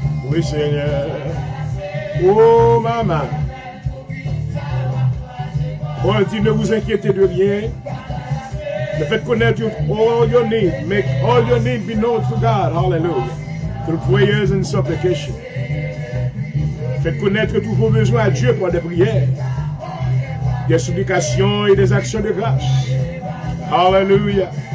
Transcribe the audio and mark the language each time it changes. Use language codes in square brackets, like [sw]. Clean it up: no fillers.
[fr] Oui, Seigneur. Oh, maman. On dit, ne vous inquiétez de rien. Le fait connaître [en] all your needs. Make all your needs be known to God. Hallelujah. Through prayers and supplication. [fr] Faites connaître tous vos besoins à Dieu par des prières, des supplications et des actions de grâce. Hallelujah.